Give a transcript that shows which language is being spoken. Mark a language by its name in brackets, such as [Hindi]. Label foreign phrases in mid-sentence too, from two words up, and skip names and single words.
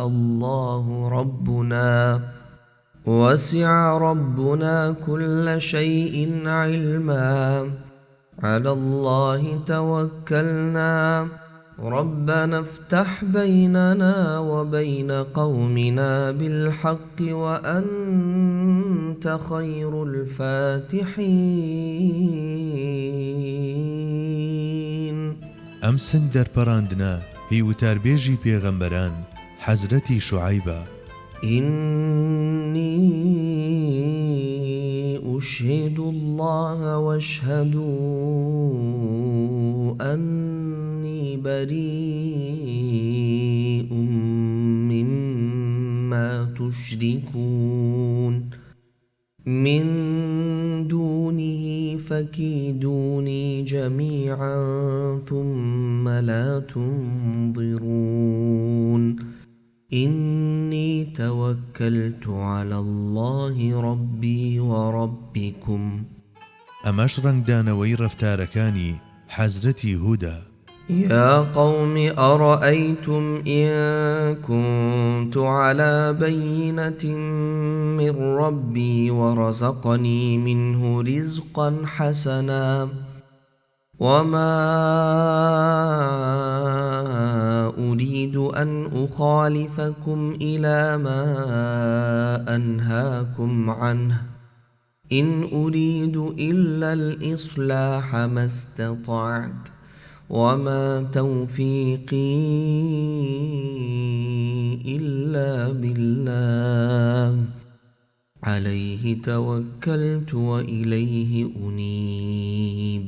[Arabic] الله ربنا وسع ربنا كل شيء علما على الله توكلنا ربنا افتح بيننا وبين قومنا بالحق وأنت خير الفاتحين [Central Kurdish] ئەم سنگ دەرپەڕاندنە هی وتاربێژی پێغەمبەران حەزرەتی شوعەیبە [Arabic] إني أشهد الله واشهدوا أني بريء مما تشركون من دونه فكيدوني جميعا ثم لا تنظرون إني توكلت على الله ربي وربكم [Central Kurdish] ئەمەش ڕەنگدانەوەی ڕەفتارەکانی حەزرەتی هوودە [Arabic] يا قوم أرأيتم إن كنت على بينة من ربي ورزقني منه رزقا حسنا وما أريد أن أخالفكم إلى ما أنهاكم عنه إن أريد إلا الإصلاح ما استطعت وما توفيقي إلا بالله عليه توكلت وإليه أنيب